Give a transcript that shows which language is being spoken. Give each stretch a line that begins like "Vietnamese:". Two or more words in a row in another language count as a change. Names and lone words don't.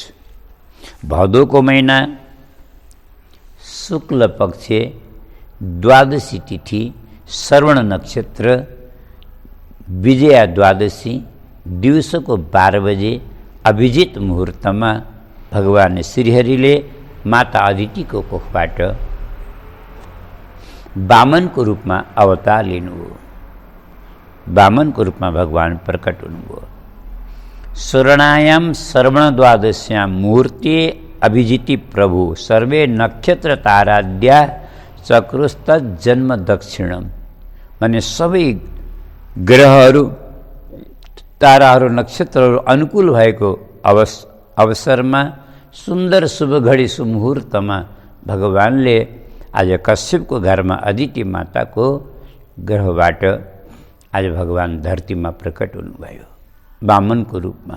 Nepali: भदौको महिना शुक्ल पक्ष द्वादशी तिथि श्रवण नक्षत्र विजया द्वादशी दिउँसोको 12 बजे अभिजित मुहुर्तमा भगवान श्रीहरिले माता अदितिको कोखबाट वामनको रूपमा अवतार लिनुभयो। वामनको रूपमा भगवान प्रकट हुनुभयो।
Sanskrit: स्वर्णायाम श्रवण द्वादश्याम मुहूर्ते अभिजिति प्रभु सर्वे नक्षत्र ताराद्या चक्रुस्त जन्म दक्षिणम।
Nepali: माने सबै ग्रहहरू ताराहरू नक्षत्रहरू अनुकूल भएको अवसरमा सुन्दर शुभ घडी सुमुहूर्तमा भगवानले आज कश्यपको घरमा अदिति माताको गर्भबाट आज भगवान धरतीमा प्रकट हुनुभयो वामनको रूपमा।